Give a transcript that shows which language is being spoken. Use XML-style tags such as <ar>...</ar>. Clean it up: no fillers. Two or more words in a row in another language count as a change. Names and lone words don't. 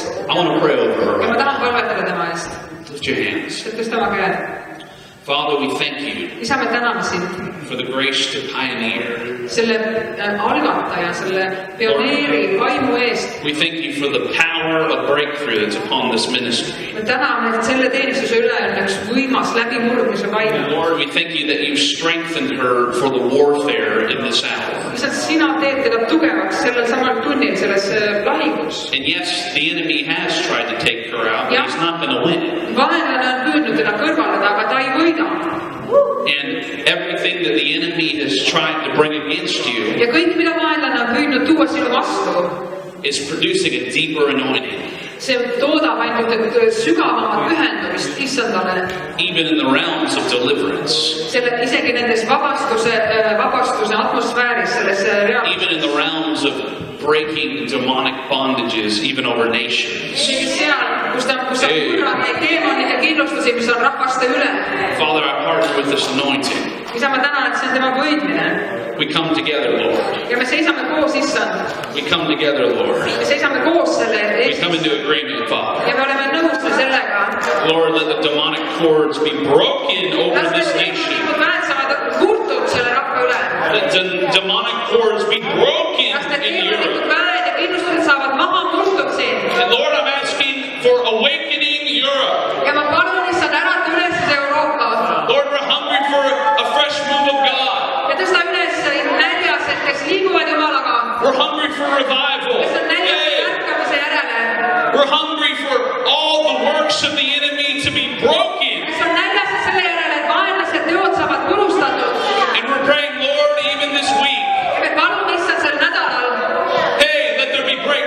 <en>I want to pray over</en> <et>Ja ma</et> <en>her.</en> <et>tahan palvetada tema eest.</et> <en>Lift your hands.</en> <et>Tõsta oma käed.</et> <en>Father, we thank you</en> <et>Isa, me täname sind</et> <en>for the grace to pioneer.</en> <et>selle algataja, selle pioneeri vaimu eest.</et> <en>We thank you for the power of breakthrough that's upon this ministry.</en> <et>Me täname, et selle teenistuse üle on üks võimas läbimurdmise vaim.</et> <en>Lord, we thank you that you've strengthened her for the warfare in this hour.</en> <et>Lihtsalt sina teed teda tugevaks sellel samal tunnil, selles lahingus.</et> <en>And yes, the enemy has tried to take her out, but he's not going to win.</en> <et>Vaenlane on püüdnud teda kõrvaldada, aga ta ei võida.</et> <en>And everything that the enemy has tried to bring against you</en> <et>Ja kõik, mida vaenlane on püüdnud tuua sinu vastu,</et> <en>is producing a deeper anointing,</en> <et>see toodab ainult sügavamat pühendumist Issandale.</et> <en>even in the realms of deliverance,</en> <et>Isegi nendes vabastuse atmosfääris, selles reaalsuses.</et> <en>even in the realms of breaking demonic bondages, even over nations.</en> <et>Isegi seal, kus ta murrab neid teemonid ja kindlustusi, mis on rahvaste üle.</et> <en>Father, I partner with this anointing.</en> <et>Isa, ma tänan, et see on tema võidmine.</et> <en>We come together, Lord.</en> <et>Ja me seisame koos, Issand.</et> <en>We come together, Lord.</en> <et>Me seisame koos selle</et> <en>We</en> <et>eest.</et> <en>come into agreement, Father.</en> <et>Ja me oleme nõus sellega.</et> <en>Lord, let the demonic cords be broken over this nation.</en> <et>Väed saavad murtud selle rahva üle.</et> <en>Let the demonic cords be broken</en> <et>Kas need</et> <en>in</en> <et>teemalikud</et> <en>Europe.</en> <et>väed ja kindlustused saavad maha murtud siin.</et> <en>And Lord, I'm asking for awakening Europe.</en> <et>Ja ma palun Issand ärata üles Euroopa.</et> <en>Lord, we're hungry for a fresh move of God.</en> <et>Ja tõsta üles näljased, kes liiguvad Jumalaga.</et> <en>We're hungry for revival.</en> <et>Kes on näljased Yay. ärkamise järele.</et> <en>We're hungry for all the works of the enemy to be broken.</en> <et>Kes on näljased selle järele, et vaenlased teod saavad purustatud.</et> <en>And we're praying, Lord, even this week,</en> <et>Ja me palume Issand sel nädalal.</et> <en>hey, let there be</en>